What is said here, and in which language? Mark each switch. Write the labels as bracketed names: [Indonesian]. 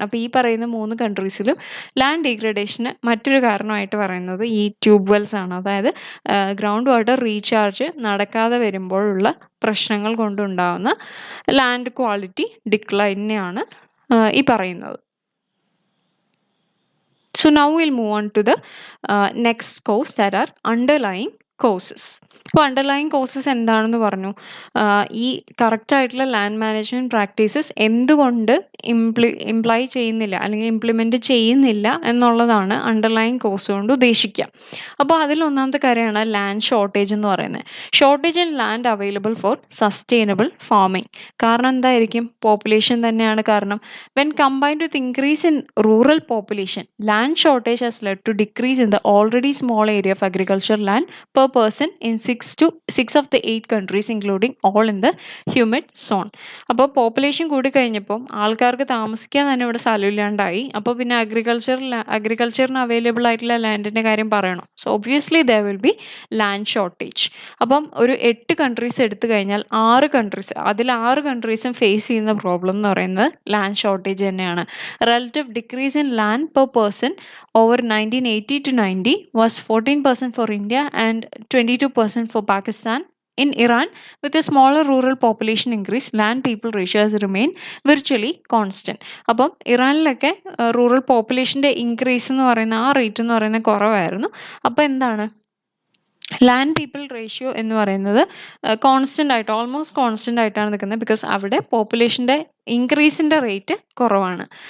[Malayalam] അപ്പോൾ ഈ പറയുന്ന 3 കൺട്രീസിലും ലാൻഡ് ഡീഗ്രഡേഷന് മറ്റൊരു കാരണമായിട്ട് പറയുന്നത് ഈ ട്യൂബ് വെൽസ് ആണ്. അതായത് ഗ്രൗണ്ട് വാട്ടർ റീചാർജ് നടക്കാതെ വരുമ്പോഴുള്ള പ്രശ്നങ്ങൾ കൊണ്ടുണ്ടാകുന്ന ലാൻഡ് ക്വാളിറ്റി ഡിക്ലൈനെയാണ് ഈ പറയുന്നത്. [English] So now we'll move on to the next cause, that are underlying causes. [Malayalam] അപ്പോൾ അണ്ടർലൈങ് കോസസ് എന്താണെന്ന് പറഞ്ഞു. ഈ കറക്റ്റ് ആയിട്ടുള്ള ലാൻഡ് മാനേജ്മെന്റ് പ്രാക്ടീസസ് എന്തുകൊണ്ട് ഇംപ്ലൈ ചെയ്യുന്നില്ല അല്ലെങ്കിൽ ഇംപ്ലിമെന്റ് ചെയ്യുന്നില്ല എന്നുള്ളതാണ് അണ്ടർലൈങ് കോസ് കൊണ്ട് ഉദ്ദേശിക്കുക. അപ്പോൾ അതിൽ ഒന്നാമത്തെ കാര്യമാണ് ലാൻഡ് ഷോർട്ടേജ് എന്ന് പറയുന്നത്. [English] Shortage in land available for sustainable farming. [Malayalam] കാരണം എന്തായിരിക്കും, പോപ്പുലേഷൻ തന്നെയാണ് കാരണം. [English] When combined with increase in rural population, land shortage has led to decrease in the already small area of agricultural land per person in 6 of the 8 countries, including all in the humid zone. [Malayalam] അപ്പോൾ population കൂടി കഴിഞ്ഞപ്പോൾ ആൾക്കാർക്ക് താമസിക്കാൻ തന്നെ ഇവിടെ സ്ഥലമില്ലാണ്ടായി. അപ്പോൾ പിന്നെ അഗ്രികൾച്ചറിന് available ആയിട്ടുള്ള ലാൻഡിന്റെ കാര്യം പറയണം. [English] So obviously there will be land shortage. [Malayalam] അപ്പം ഒരു 8 കൺട്രീസ് എടുത്തു കഴിഞ്ഞാൽ 6 കൺട്രീസും ഫേസ് ചെയ്യുന്ന പ്രോബ്ലം എന്ന് പറയുന്നത് ലാൻഡ് ഷോർട്ടേജ് തന്നെയാണ്. [English] Relative decrease in land per person over 1980 to 90 was 14% for India and 22% for Pakistan. In Iran, with a smaller rural population increase, land people ratios remain virtually constant. [Malayalam] അപ്പം ഇറാനിലൊക്കെ rural പോപ്പുലേഷന്റെ increase എന്ന് പറയുന്ന ആ rate എന്ന് പറയുന്നത് കുറവായിരുന്നു. അപ്പോൾ എന്താണ്, land people ratio എന്ന് പറയുന്നത് കോൺസ്റ്റന്റ് ആയിട്ട്, ഓൾമോസ്റ്റ് കോൺസ്റ്റന്റ് ആയിട്ടാണ് നിൽക്കുന്നത്. ബിക്കോസ് അവിടെ പോപ്പുലേഷന്റെ ഇൻക്രീസിന്റെ റേറ്റ് കുറവാണ്.